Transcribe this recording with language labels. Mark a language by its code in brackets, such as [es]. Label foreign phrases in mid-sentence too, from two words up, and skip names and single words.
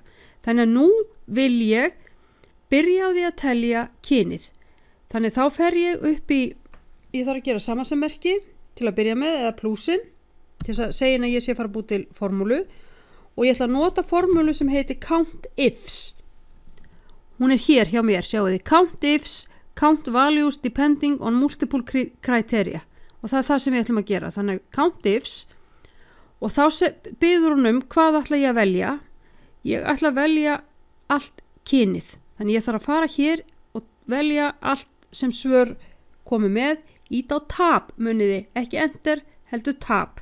[is] Þannig að nú vil ég byrja á því að telja kynið. Þannig þá fer ég upp í, ég þarf að gera samansemmerki til að byrja með eða plúsin til að segja að ég sé að fara að búa til formúlu og ég ætla að nota formúlu sem heitir [en] count ifs. [is] Hún er hér hjá mér, sjáu þið, [en] count ifs, count values depending on multiple criteria. [is] Og það er það sem við ætlum að gera. Þannig [en] count ifs [is] og þá biður hún hvað ætla ég að velja. Ég ætla að velja allt kynið. Þannig ég þarf að fara hér og velja allt sem svör komi með. Íta á tab muniði, ekki enter, heldur tab.